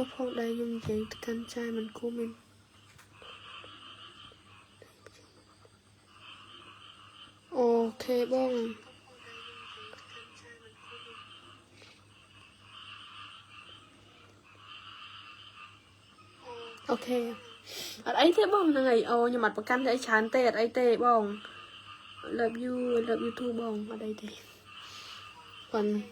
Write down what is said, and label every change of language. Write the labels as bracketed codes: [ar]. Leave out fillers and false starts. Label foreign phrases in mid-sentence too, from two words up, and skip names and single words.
[km] ផងដែរខ្ញុំនិយាយទៅកាន់ចាយមិនគួរមានអូខេបង អូខេអត់អីទេបងហ្នឹងហើយអូខ្ញុំអត់ប្រកាន់អីច្រើនទេអត់អីទេបង [en] love you too [km] បងអត់អីទេគាត់